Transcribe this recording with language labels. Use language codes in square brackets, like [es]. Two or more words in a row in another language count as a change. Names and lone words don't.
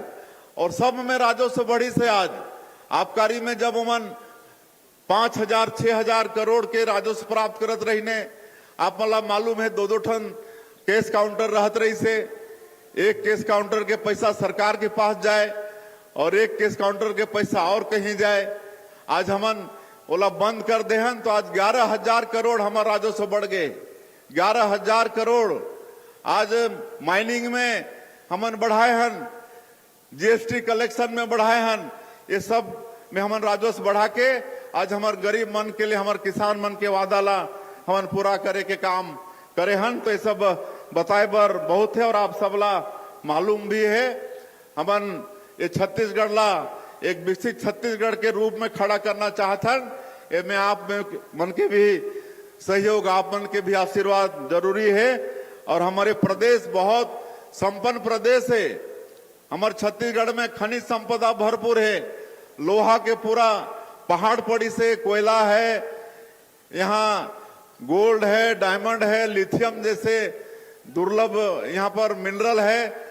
[hne] और सब में राजस्व बढ़ी से आज आबकारी में जब उमन 5,000 6,000 करोड़ के राजस्व प्राप्त करत रही ने, आप मला मालूम है 2-2 ठन केस काउंटर रहत रही से। एक केस काउंटर के पैसा सरकार के पास जाए और एक केस काउंटर के पैसा और कहीं जाए। आज हमन ओला बंद कर दे हन तो आज 11,000 करोड़ हमारा राजस्व बढ़ गए। 11,000 करोड़ आज माइनिंग में हमन बढ़ाए हन, जीएसटी कलेक्शन में बढ़ाए हन। ये सब में हमन राजस्व बढ़ा के आज हमार गरीब मन के लिए, हमार किसान मन के वादा ला हमन पूरा करे के काम करे हन। तो ये सब बताए बर बहुत है और आप सब ला मालूम भी है। हमन ये छत्तीसगढ़ ला एक विकसित छत्तीसगढ़ के रूप में खड़ा करना चाहतन। ये में आप मन के भी सहयोग, आप मन के भी आशीर्वाद जरूरी है। और हमारे प्रदेश बहुत संपन्न प्रदेश है। हमारे छत्तीसगढ़ में खनिज संपदा भरपूर है। लोहा के पूरा पहाड़ पड़ी से कोयला है, यहाँ गोल्ड है, डायमंड है, लिथियम जैसे दुर्लभ यहाँ पर मिनरल है।